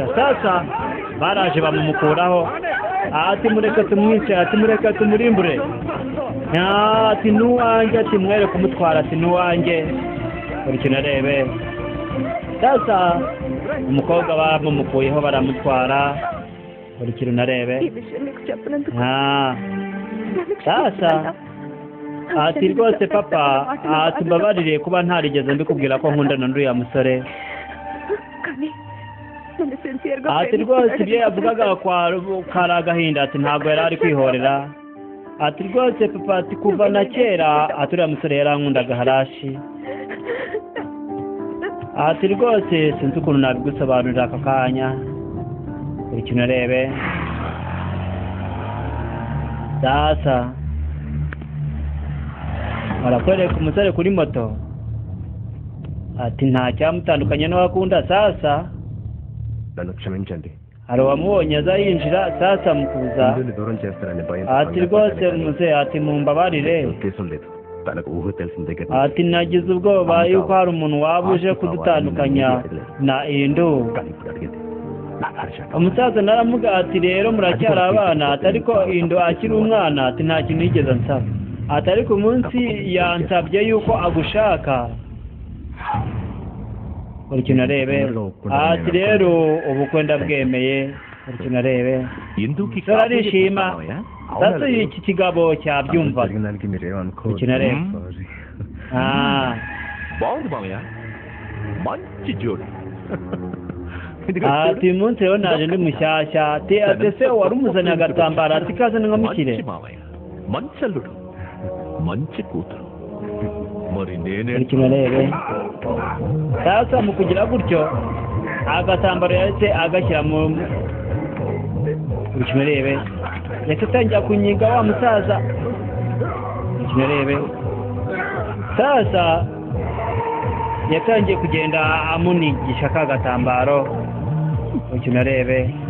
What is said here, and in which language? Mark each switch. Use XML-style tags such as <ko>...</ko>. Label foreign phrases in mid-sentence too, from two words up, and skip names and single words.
<rw>Sasa baraje bamumukuraho, ati mureke tumwice, ati mureke tumurimbure. ati n'uwanjye ati mwere kumutwara ati n'uwanjye buri kintu arebe sasa umukobwa bamumukuyeho baramutwara buri kintu narebe</rw> <te>ఈ విషయం నీకు చెప్పినందుకు</te> <rw>sasa ati rwose papa ati mbabarire kuba ntarigeze mbikubwira ko nkundana n'uriya musore</rw> <te>కానీ నన్ను సిన్సియర్గా</te> <rw>ati rwose ibyo yavugaga kari agahinda ati ntabwo yari ari kwihorera ati rwose papa ati kuva na kera ati uriya musore yarankundaga harashi ati rwose sinzi ukuntu nabigusobanurira aka kanya buri kintu arebe sasa arakwereka umusore kuri moto ati nta cyamutandukanye n'uwakunda sasa</rw> <te>నన్ను క్షమించండి</te> <rw>hari uwamubonye aza yinjira sasa mukuza</rw> <te>ఇందుని దూరం చేస్తారని భయం</te> <rw>ati rwose muze ati mumbabarire</rw> <te>ఉద్దేశం లేదు తనకు ఊహ తెలిసిన దగ్గర</te> <rw>ati nagize ubwoba yuko hari umuntu waba uje kudutandukanya na indu</rw> <te>కానీ ఇప్పుడు అడిగేది నా హర్ష</te> <rw>umusaza naramuga ati rero muracyari abana ati ariko indu akiri umwana ati nta kintu yigeze ansaba ati ariko umunsi yansabye yuko agushaka buri kintu arebe ati rero ubukwe ndabwemeye buri kintu arebe</rw> <te>ఎందుకు ఈ</te> <rw>sora arishima sasa iki kigabo cyabyumva</rw> <te>జరిగిన దానికి మీరేమనుకో</te> <rw>buri kintu arebe</rw> <te>బాగుంది మామయ్య మంచి జోడి</te> <rw>ati uyu munsi rero naje ndi mushyashya ati ese wari umuzaniye agatambaro ati kaze nkamukire</rw> <te>మంచి మామయ్య మంచి అల్లుడు మంచి కూతురు మరి నేనే</te> <rw>buri kintu arebe sasa mu kugira gutyo agatambaro yahise agashyira mu buri kintu arebe yahise atangira kunyiga wa musaza buri kintu arebe sasa yatangiye kugenda amunigisha ka gatambaro buri kintu arebe</rw>